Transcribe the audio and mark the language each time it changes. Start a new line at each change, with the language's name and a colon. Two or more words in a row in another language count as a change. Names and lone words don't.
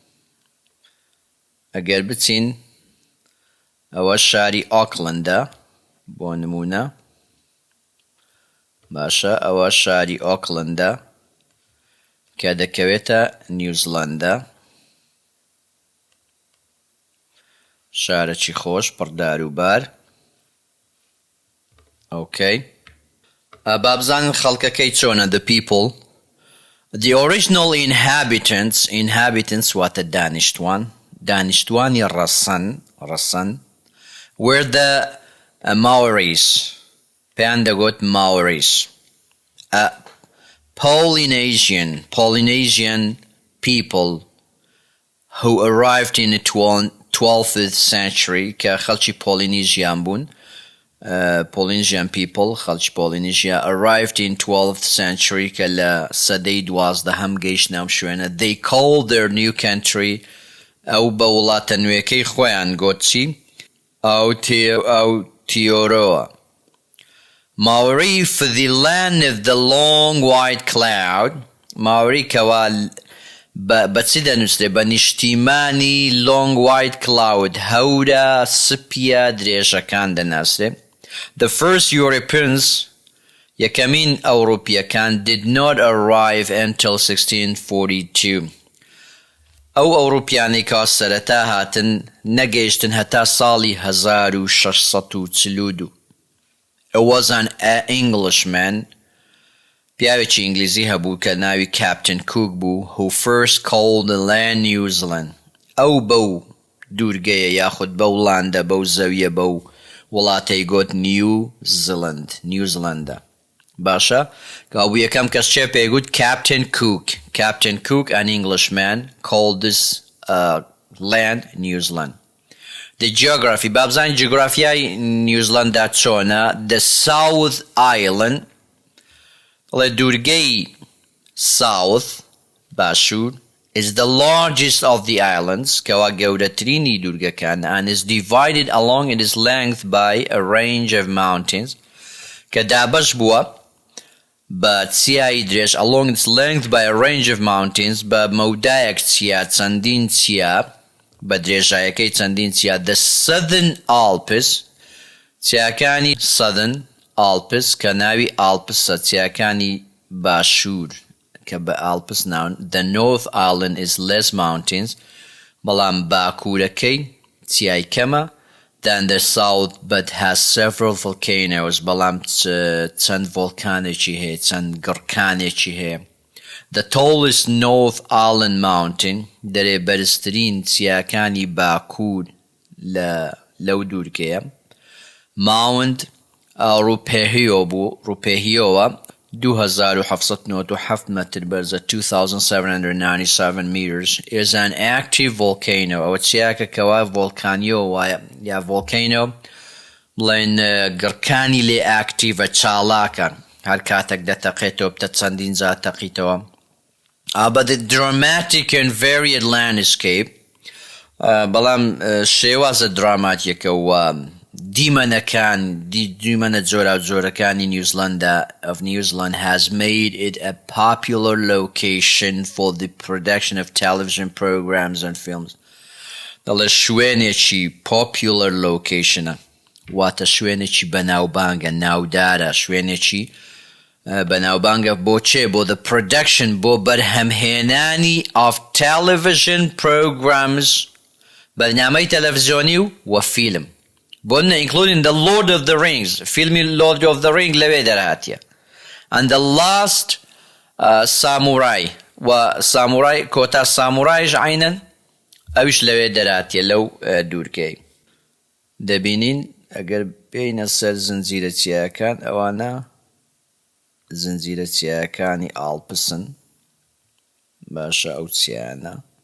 Central Kurdish: ئەگەر بچین ئەوە شاری ئۆکلەندە بۆ نمونە باشە ئەوە شاری ئۆکلەندە کە دەکەوێتە نیوزیلەندە شارێکی خۆش پڕدار و بار ئۆکەی بابزانن خەڵکەکەی چۆنە
English: the people the original inhabitants
Central Kurdish: واتە دانیشتوانی ڕەسەن
English: were the Maoris
Central Kurdish: پێیان دەگوت Maoris
English: Polynesian people who arrived in the 12th century
Central Kurdish: کە خەڵکی پۆلینێژیان بوون
English: Polynesian people
Central Kurdish: خەڵکی پۆلینێژیا
English: arrived in 12th century
Central Kurdish: کە لە سەدەی 12هەم گەیشتنە ئەم شوێنە
English: they called their new country
Central Kurdish: ئەو بە وڵاتە نوێیەکەی خۆیان گوت چی
English: Aotearoa Maori for the land of the long white cloud
Central Kurdish: Maori کەوا بەچی دەنووسێ بە نیشتیمانی
English: long white cloud
Central Kurdish: هەورە سپیە درێژەکان دەناسێ
English: The first Europeans
Central Kurdish: یەکەمین ئەوروپیەکان
English: did not arrive until 1642
Central Kurdish: ئەو ئەوروپیانەی کە سەرەتا هاتن نەگەیشتن هەتا ساڵی 1642
English: It was an Englishman
Central Kurdish: پیاوێکی ئینگلیزی هەبوو کە ناوی Captain Cook بوو
English: who first called the land New Zealand
Central Kurdish: ئەو بەو دوورگەیە یاخود بەو لاندە بەو زەویە بەو وڵاتەی گوت نیوزیلەندە باشە کابوو یەکەم کەس چێ پێگوت
English: Captain Cook an Englishman called this land New Zealand The geography
Central Kurdish: بابزانین جغرافیای نیوزیلەندا چۆنە
English: The South Islandڵێ
Central Kurdish: دوورگەی South باشوور
English: is the largest of the islands
Central Kurdish: کەوا گەورەترینی دوورگەکان
English: and is divided along its length by a range of mountains
Central Kurdish: کە دابەش بووە بە چیایی درێژ
English: along its length by a range of mountains
Central Kurdish: بە مەودایەک چیا چەندین چیا بە درێژایەکەی چەندین چیا the Southern Alps چیاکانی Southern Alps کە ناوی ئالپسە چیاکانی باشوور کە بە Alps ناون.
English: The North Island is less mountains
Central Kurdish: بەڵام باکوورەکەی چیای کەمە
English: than the south but has several volcanoes
Central Kurdish: بەڵام چەند ڤۆڵکانێکی هەیە چەند گڕکانێکی هەیە.
English: The tallest North Island mountain
Central Kurdish: دەرێ بەرزترین چیاکانی باکوور لەو دوورگەیە Mount Rupehiyo بوو ڕوپێهیۆوە 2797 متر بەرزە
English: 2797 meters is an active volcano
Central Kurdish: ئەوە چیاکە کەوا ڤۆڵکانیۆ وایە یا ڤۆڵکەینۆ بڵێن گڕکانی لێ ئاکتیڤە چاڵاکە هەر کاتێک دەتەقێتەوە بتە چەندین جا تەقیتەوە.
English: But the dramatic and varied landscape
Central Kurdish: بەڵام شێوازە دراماتیەکە و دیمەنە جۆرا جۆرەکانی
English: New Zealand has made it a popular location for the production of television programs and films.
Central Kurdish: دەڵێ شوێنێکی
English: popular location
Central Kurdish: واتە شوێنێکی بەناوبانگە ناودارە شوێنێکی بەناوبانگە بۆ چێ بۆ
English: the production
Central Kurdish: بۆ بەرهەمهێنانی
English: of television programs
Central Kurdish: بەرنامەی تەلەڤیزیۆنی و فیلم بۆنە
English: including the Lord of the Rings
Central Kurdish: فیلمی Lord of the Rings لەوێ دەرهاتیە
English: and the last samurai
Central Kurdish: و samurai کۆتا سامورایش عینەن ئەویش لەوێ دەرهاتیە لەو دوورگەی. دەبینین ئەگەر بینە سەر زنجیرە چیاکان ئەوانە زنجیرە چیاکانی ئالپسن باشە ئەو چیانە